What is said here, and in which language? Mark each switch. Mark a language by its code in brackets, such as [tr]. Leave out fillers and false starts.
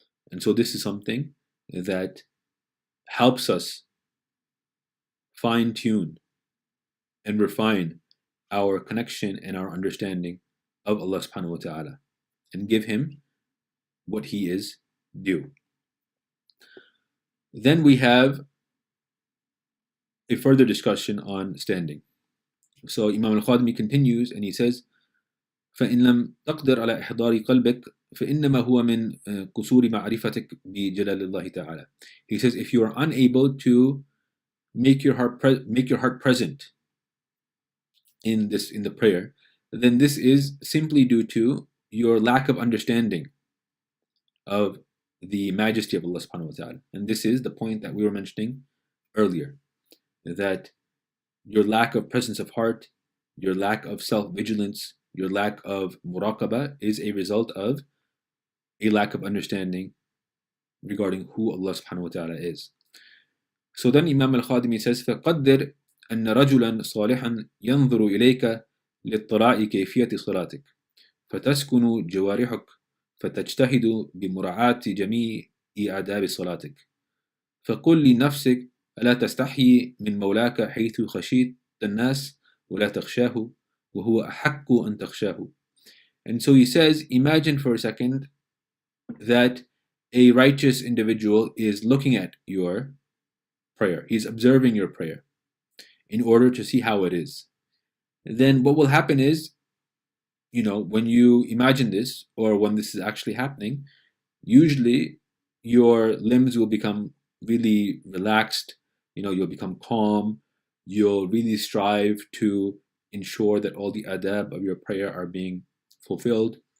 [en] And so this is something that helps us fine-tune and refine our connection and our understanding of Allah subhanahu wa ta'ala, and give Him what he is due. Then we have a further discussion on standing. So Imam al-Khadimi continues and he says, [ar] فإن لم تقدر على إحضار قلبك فإنما هو من قصور معرفتك بجلال الله تعالى. [en] He says, if you are unable to make your heart present in the prayer, then this is simply due to your lack of understanding of the majesty of Allah subhanahu wa ta'ala. And this is the point that we were mentioning earlier, that your lack of presence of heart, your lack of self-vigilance, your lack of muraqabah is a result of a lack of understanding regarding who Allah subhanahu wa ta'ala is. So then Imam al-Khadimi says, [ar] فَقَدِّرْ أَنَّ رَجُلًا صَالِحًا يَنظُرُ إِلَيْكَ لِاطِّلَاعِ كَيْفِيَّةِ صَلَاتِكَ فَتَسْكُنُ جوارحك فتجتهد بمراعاة جميع آداب صلاتك فقل لنفسك ألا تستحي من مولاك حيث خشيت الناس ولا تخشاه وهو أحق أن تخشاه. [en] And so he says, imagine for a second that a righteous individual is looking at your prayer. He's observing your prayer in order to see how it is. Then what will happen is, when you imagine this, or when this is actually happening, usually your limbs will become really relaxed, you'll become calm, you'll really strive to ensure that all the adab of your prayer are being fulfilled.